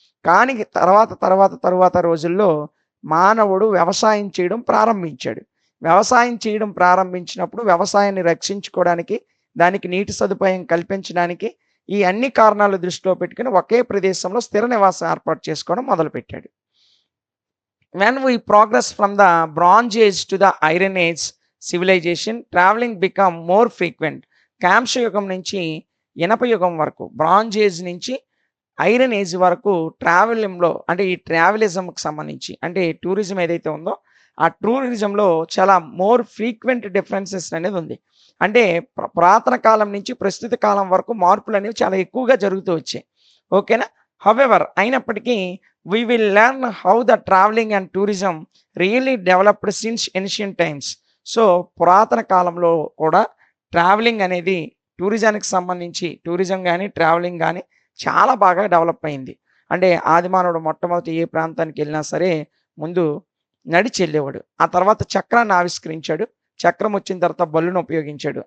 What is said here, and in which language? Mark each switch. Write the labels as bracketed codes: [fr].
[te] కానీ తరువాత రోజుల్లో మానవుడు వ్యవసాయం చేయడం ప్రారంభించాడు. వ్యవసాయం చేయడం ప్రారంభించినప్పుడు వ్యవసాయాన్ని రక్షించుకోవడానికి, దానికి నీటి సదుపాయం కల్పించడానికి, ఈ అన్ని కారణాలు దృష్టిలో పెట్టుకొని ఒకే ప్రదేశంలో స్థిర నివాసం ఏర్పాటు చేసుకోవడం మొదలుపెట్టాడు. [en] When we progress from the Bronze Age to the Iron Age civilization, traveling become more frequent. [te] కాంస్య యుగం నుంచి ఇనప యుగం వరకు, బ్రాంజ్ ఏజ్ నుంచి ఐరన్ ఏజ్ వరకు ట్రావెలింగ్‌లో, అంటే ఈ ట్రావెలిజంకి సంబంధించి, అంటే టూరిజం ఏదైతే ఉందో ఆ టూరిజంలో చాలా మోర్ ఫ్రీక్వెంట్ డిఫరెన్సెస్ అనేది ఉంది. అంటే పురాతన కాలం నుంచి ప్రస్తుత కాలం వరకు మార్పులు అనేవి చాలా ఎక్కువగా జరుగుతూ వచ్చాయి. ఓకేనా? [en] However అయినప్పటికీ we will learn how the traveling and tourism really developed since ancient times. [te] So పురాతన కాలంలో కూడా ట్రావెలింగ్ అనేది టూరిజానికి సంబంధించి, టూరిజం గాని, ట్రావెలింగ్ గాని చాలా బాగా డెవలప్ అయింది. అంటే ఆదిమానవుడు మొట్టమొదటి ఏ ప్రాంతానికి వెళ్ళినా సరే ముందు నడిచి వెళ్ళేవాడు. ఆ తర్వాత చక్రాన్ని ఆవిష్కరించాడు. చక్రం వచ్చిన తర్వాత బల్లును ఉపయోగించాడు.